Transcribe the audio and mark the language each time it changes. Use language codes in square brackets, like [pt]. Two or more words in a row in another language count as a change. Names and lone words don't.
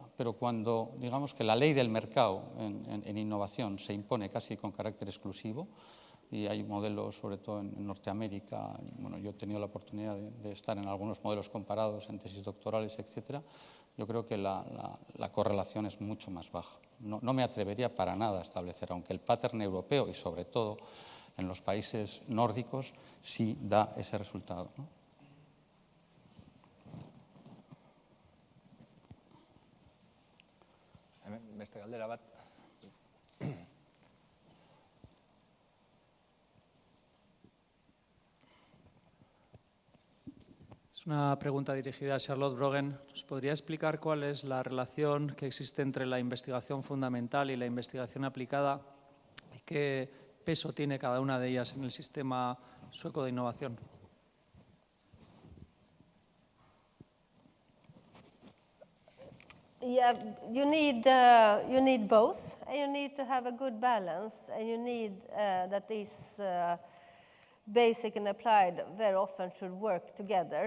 [es] Pero cuando, digamos, que la ley del mercado en innovación se impone casi con carácter exclusivo, y hay modelos, sobre todo en Norteamérica, bueno, yo he tenido la oportunidad de estar en algunos modelos comparados en tesis doctorales, etcétera, yo creo que la correlación es mucho más baja. No me atrevería para nada a establecer, aunque el pattern europeo y sobre todo en los países nórdicos sí da ese resultado, ¿no? [eu] Beste galdera bat. [es] Es una pregunta dirigida a Charlotte Brogen. ¿Nos podría explicar cuál es la relación que existe entre la investigación fundamental y la investigación aplicada y qué peso tiene cada una de ellas en el sistema sueco de innovación? [en] Yeah, you need both, and you need to have a good balance, and you need that these basic and applied very often should work together.